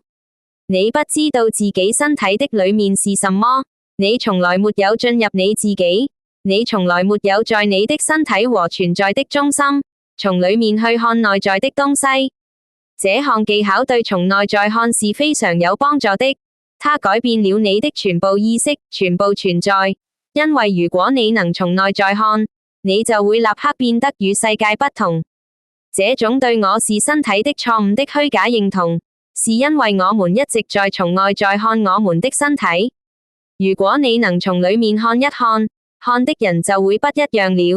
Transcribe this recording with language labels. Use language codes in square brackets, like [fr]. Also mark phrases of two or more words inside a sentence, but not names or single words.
[zh] 你不知道自己身體的裏面是什麼，你從來沒有進入你自己，你從來沒有在你的身體和存在的中心，從裏面去看內在的東西。這項技巧對從內在看是非常有幫助的，它改變了你的全部意識、全部存在。因為如果你能從內在看，你就會立刻變得與世界不同。這種對我是身體的錯誤的虛假認同，是因為我們一直在從外在看我們的身體。如果你能從裏面看一看，看的人就會不一樣了。